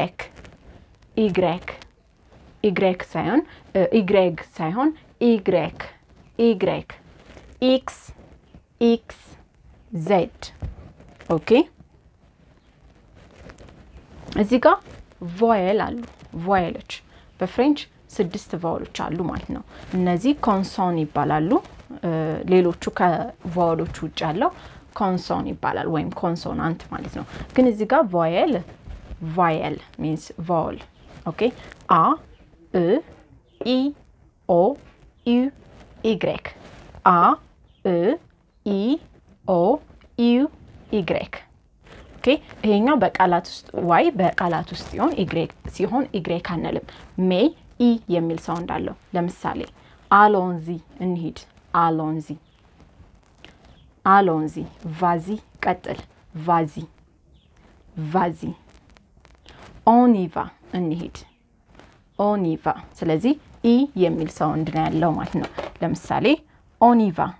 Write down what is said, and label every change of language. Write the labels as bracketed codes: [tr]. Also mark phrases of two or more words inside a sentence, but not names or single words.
[am] Y ሳይሆን Y ሳይሆን Y Y X X Z ኦኬ እዚህ ጋር ቮየል አሉ ቮየሎች በፍሬንች 6 ቫወሎች አሉ ማለት ነው እነዚህ ኮንሶን ይባላሉ ሌሎቹ ከቫወሎቹ ውጭ ያለው ኮንሶን ይባላል ወይም ኮንሶናንት ማለት ነው ግን እዚህ ጋር ቮየል [en] vowel means vowel okay a e I o u y a e I o u y okay [am] ይሄኛው በቃላት ውስጥ y በቃላት ውስጥ ሲሆን y አንልም [en] may i [am] የሚል ሳውንድ አለው ለምሳሌ አሎንዚ እንሂድ [fr] allons-y vas-y [am] ቀጥል [fr] vas-y on y va [am] እንሂድ ኦኒቫ ስለዚህ ኢ የሚል ሳውንድ ነው ያለው ማለት ነው ለምሳሌ ኦኒቫ